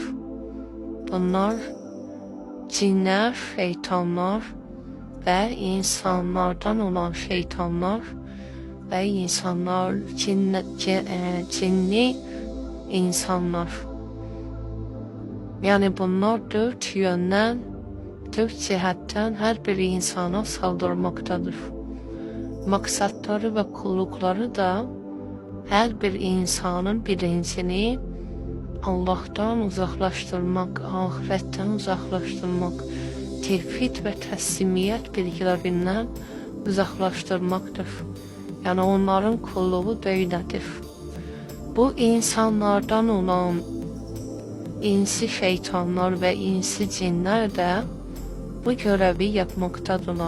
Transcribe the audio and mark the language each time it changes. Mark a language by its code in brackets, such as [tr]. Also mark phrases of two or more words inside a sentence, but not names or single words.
[az] Bunlar cinlər, şeytanlar və insanlardan olan şeytanlar və insanlar, cinli insanlar. Yəni bunlar 4 yöndən, 4 cəhətdən hər bir insana saldırmaqdadır. [tr] Maksatları və kullukları da hər bir insanın bilincini Allah'tan uzaklaştırmak, ahiretten uzaklaştırmak, tevhid ve teslimiyet bilgilerinden uzaklaştırmaktır. Yani onların kulluğu böyledir. Bu insanlardan olan insi şeytanlar ve insi cinler de bu görevi yapmaktadırlar.